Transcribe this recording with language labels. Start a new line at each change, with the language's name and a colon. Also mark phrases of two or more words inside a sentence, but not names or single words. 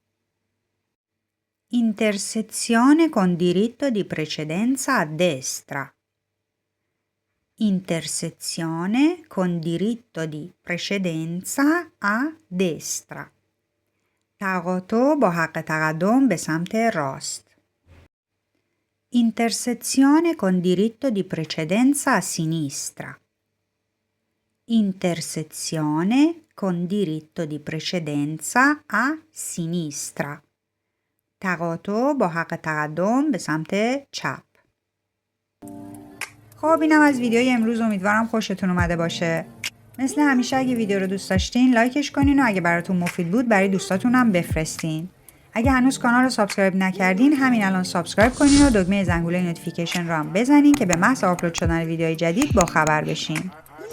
Italian: Intersezione con diritto di precedenza a destra. Intersezione con diritto di precedenza a destra.
Persian: تقاطع با حق تقدم به سمت راست.
Italian: Intersezione con diritto di precedenza a sinistra. Intersezione con diritto di precedenza a sinistra.
Persian: تقاطع با حق تقدم به سمت چپ. خب اینم از ویدیوی امروز. امیدوارم خوشتون اومده باشه. مثل همیشه اگه ویدیو رو دوست داشتین لایکش کنین و اگه براتون مفید بود برای دوستاتون هم بفرستین. اگه هنوز کانال رو سابسکرایب نکردین همین الان سابسکرایب کنین و دکمه زنگوله نوتیفیکیشن رو هم بزنین که به محض آپلود شدن ویدیوهای جدید با خبر بشین.